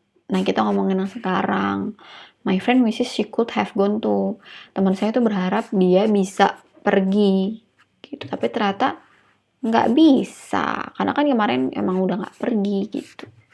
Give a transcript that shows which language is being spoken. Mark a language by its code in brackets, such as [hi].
[id] Nah kita ngomongin yang sekarang. [en] My friend wishes she could have gone to. [id] Teman saya tuh berharap dia bisa pergi gitu, tapi ternyata nggak bisa karena kan kemarin emang udah nggak pergi gitu.